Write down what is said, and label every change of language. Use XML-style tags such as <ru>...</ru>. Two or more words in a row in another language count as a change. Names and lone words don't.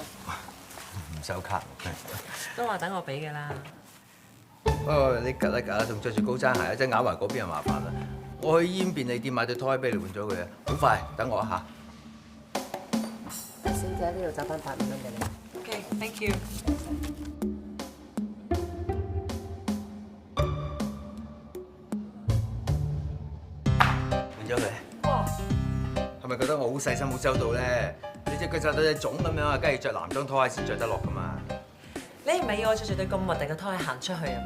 <yue>唔收卡。都話等我俾嘅啦。喂，你趌一趌，仲着住高踭鞋，真咬埋嗰邊就麻煩啦。 我去醫院便利店買對拖鞋俾你換咗佢啊，好快，等我一下。小姐呢度找翻8蚊俾你。</yue> <en>OK，thank you。</en> <yue>換咗佢。哇！係咪覺得我好細心好周到咧？你隻腳就到隻腫咁樣啊，梗係着男裝拖鞋先着得落噶嘛？你唔係要我着住對咁核突嘅拖鞋行出去啊嘛？</yue>